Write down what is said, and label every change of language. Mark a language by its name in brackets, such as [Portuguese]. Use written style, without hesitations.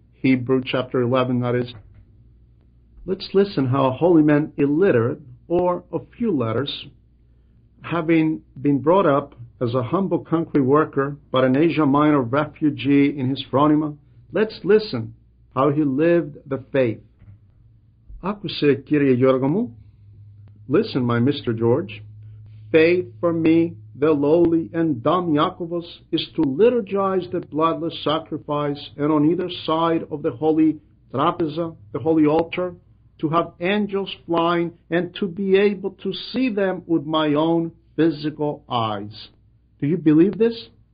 [English] Hebrew chapter 11, that is. Let's listen how a holy man illiterate, or a few letters, having been brought up as a humble country worker, but an Asia Minor refugee in his phronima, let's listen how he lived the faith. [Greek] Άκουσε, κύριε Γιώργο μου. [English] Listen, my Mr. George. Faith for me, the lowly and dumb Jacobus, is to liturgize the bloodless sacrifice, and on either side of the holy trapeza, the holy altar, to have angels flying, and to be able to see them with my own physical eyes. Do you believe this?